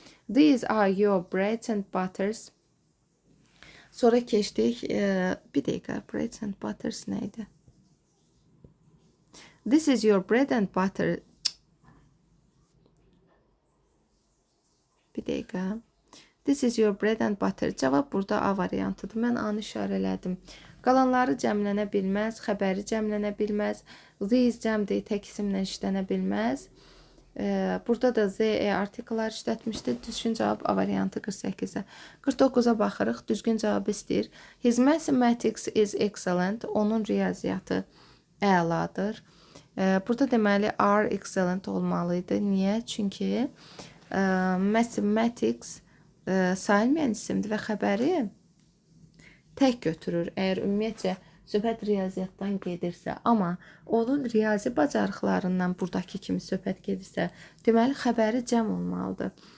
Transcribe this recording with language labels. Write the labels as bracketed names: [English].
[English] These are your breads and butters. [Azerbaijani] Sonra keçdik. Bir dəqiqə. [English] Breads and butters [Azerbaijani] nə idi? [English] This is your bread and butter. [Azerbaijani] Bir dəqiqə. [English] This is your bread and butter. [Azerbaijani] Cavab burada A variantıdır. Mən A-nı işarələdim. Qalanları cəmlənə bilməz, xəbəri cəmlənə bilməz. These cəmdir, tək isimlə işlənə bilməz. Burada da Z artikellar işlətmişdir. Düzgün cavab A variantı 48-ə. 49-a baxırıq. Düzgün cavab istəyir. [English] His mathematics is excellent. [Azerbaijani] Onun riyaziyyatı əladır. Burada deməli [English] are excellent [Azerbaijani] olmalıydı. Niyə? Çünki mathematics sayılmayan isimdir və xəbəri tək götürür. Əgər ümumiyyətcə söhbət riyaziyyatdan gedirsə, amma onun riyazi bacarıqlarından buradakı kimi söhbət gedirsə, deməli xəbəri cəm olmalıdır.